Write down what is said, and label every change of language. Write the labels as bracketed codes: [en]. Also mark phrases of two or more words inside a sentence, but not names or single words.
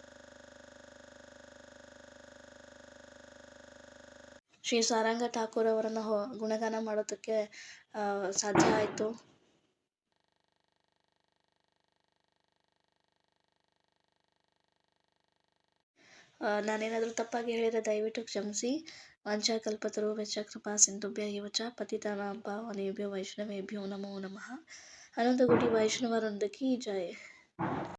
[kn] ಶ್ರೀ ಸಾರಂಗ ಠಾಕೂರ್ ಅವರನ್ನು ಗುಣಗಾನ ಮಾಡೋದಕ್ಕೆ ಸಾಧ್ಯ ಆಯಿತು. ನಾನೇನಾದರೂ ತಪ್ಪಾಗಿ ಹೇಳಿದರೆ ದಯವಿಟ್ಟು ಕ್ಷಮಿಸಿ. [sa] ವಾಂಛಾಕಲ್ಪತರುಭ್ಯಶ್ಚ ಕೃಪಾ ಸಿಂಧುಭ್ಯ ಏವ ಚ ಪತಿತಾನಾಂ ಪಾವನೇಭ್ಯೋ ವೈಷ್ಣವೇಭ್ಯೋ ನಮೋ ನಮಃ. [kn] ಅನಂತಕೋಟಿ ವೈಷ್ಣವವೃಂದ ಕಿ ಜೈ.